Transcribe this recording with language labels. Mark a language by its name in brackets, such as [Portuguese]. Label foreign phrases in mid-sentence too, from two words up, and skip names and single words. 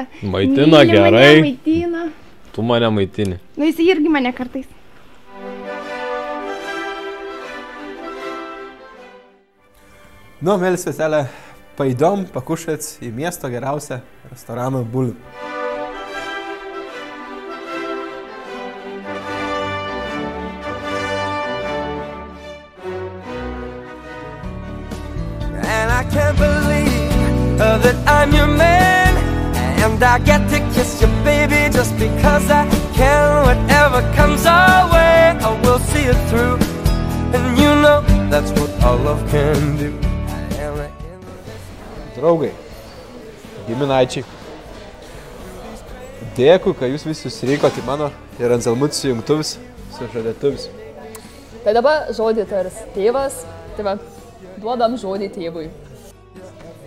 [Lithuanian] Maitina gerai. Mane maitina. Tu mane maitini. Nu, jis irgi mane kartais. Nu, [Russian] милые весёлые, пойдём покушать [Lithuanian] į miesto geriausią restoraną Bulių. [English] And I can't believe that I'm your man, and I get to kiss your baby just because I can. Whatever comes our way, I will see it through, and you know that's what all love can do. [Lithuanian] Draugai, giminaičiai, dėkui, kad jūs visi susirikote į mano ir Anzelmutės jungtuvis su žadėtuvis. Tai dabar žodį tars tėvas, tai va, duodam žodį tėvui.